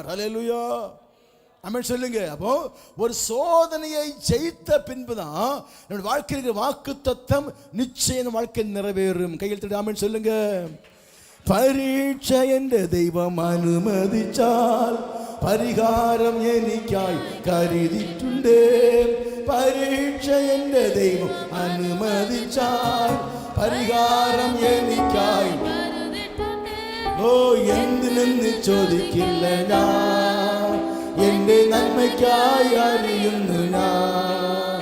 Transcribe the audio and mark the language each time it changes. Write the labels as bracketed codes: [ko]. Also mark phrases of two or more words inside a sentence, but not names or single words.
[ta] அல்லேலூயா, ஆமென் சொல்லுங்க. அப்போ ஒரு சோதனையை ஜெயித்த பின்புதான் நம்ம வாழ்க்கையில் வாக்குத்தத்தம் நிச்சயம் வாழ்க்கை நிறைவேறும். கையில் தட்டி ஆமென் சொல்லுங்க. பரீட்சை என்ற தெய்வம் அனுமதிச்சால் பரிகாரம் [ml] എനിക്കായി കരുതിയിട്ടുണ്ട്. പരീക്ഷ എൻ്റെ ദൈവം അനുമതിച്ചാൽ പരിഹാരം എനിക്കായി. ഓ, എന്തിനെന്ന് ചോദിക്കില്ല ഞാൻ, എൻ്റെ നന്മയ്ക്കായി അറിയുന്നു ഞാൻ.